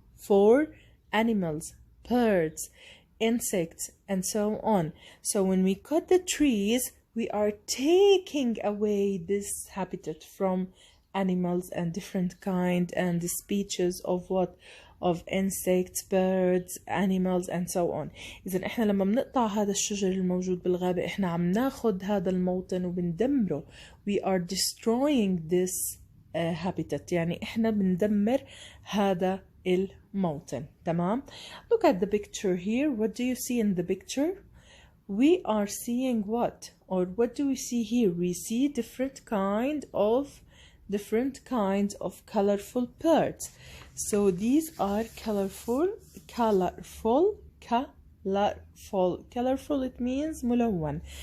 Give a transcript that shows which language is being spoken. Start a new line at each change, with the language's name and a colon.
English: For animals, birds, insects, and so on. So when we cut the trees, we are taking away this habitat from animals and different kind and the species of what? Of insects, birds, animals, and so on.
Arabic: إذا إحنا لما بنقطع هذا الشجر الموجود بالغابة إحنا عم ناخد هذا الموطن وبندمره.
English: We are destroying this habitat.
Arabic: يعني إحنا بندمر هذا الموطن. تمام؟
English: Look at the picture here. What do you see in the picture? We are seeing what? Or what do we see here? We see different kinds of colorful birds. So these are colorful. Colorful, it means ملون.